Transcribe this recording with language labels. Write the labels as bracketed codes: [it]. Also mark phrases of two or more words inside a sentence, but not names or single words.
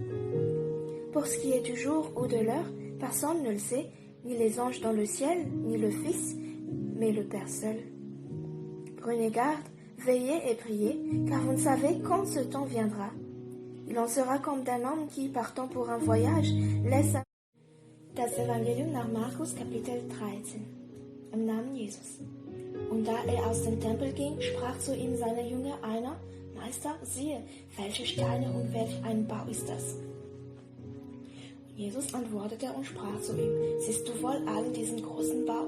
[fr] Pour ce qui est du jour ou de l'heure, personne ne le sait, ni les anges dans le ciel, ni le Fils, mais le Père seul. Prenez garde, veillez et priez, car vous ne savez quand ce temps viendra. Il en sera comme d'un homme qui, partant pour un voyage, laisse un... [de] Das Evangelium nach Markus, Kapitel 13. Im Namen Jesus. Und da aus dem Tempel ging, sprach zu ihm seine Jünger einer, Meister, siehe, welche Steine und welch ein Bau ist das? Und Jesus antwortete und sprach zu ihm, siehst du wohl allen diesen großen Bau?